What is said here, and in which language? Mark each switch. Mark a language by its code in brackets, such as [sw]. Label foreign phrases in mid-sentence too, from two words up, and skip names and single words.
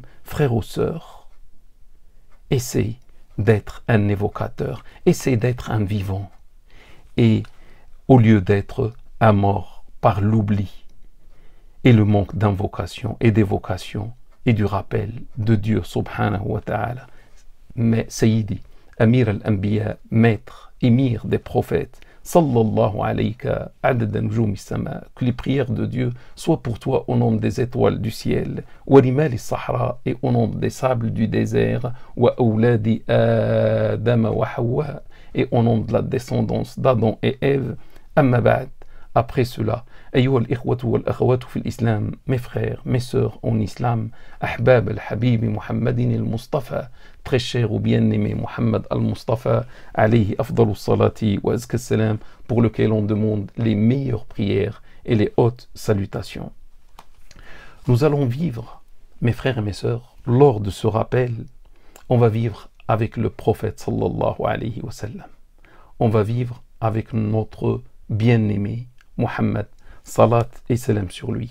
[fr] Frères ou sœurs, essaye d'être un évocateur, essaye d'être un vivant, et au lieu d'être un mort par l'oubli et le manque d'invocation et d'évocation et du rappel de Dieu [ar] سبحانه وتعالى. Mais سيدي، أمير الأنبياء, [fr] maître, émir des prophètes, [ar] صلى الله عليك عدد نجوم السماء, [fr] que les prières de Dieu soient pour toi au nombre des étoiles du ciel, [ar] ورمال الصحراء, [fr] et au nombre des sables du désert, [ar] وأولاد آدم وحواء, [fr] et au nombre de la descendance d'Adam et Ève. [ar] أما بعد, [fr] après cela, [ar] أيها الإخوة والأخوات في الإسلام, [fr] mes frères, mes sœurs en islam, [ar] أحباب الحبيب محمد المصطفى, [fr] très cher ou bien-aimé Muhammad al-Mustafa, [ar] عليه أفضل الصلاة وأزكى السلام, [fr] pour lequel on demande les meilleures prières et les hautes salutations. Nous allons vivre, mes frères et mes sœurs, lors de ce rappel, on va vivre avec le prophète [ar] صلى الله عليه وسلم. [fr] On va vivre avec notre bien-aimé Muhammad, salat et salam sur lui.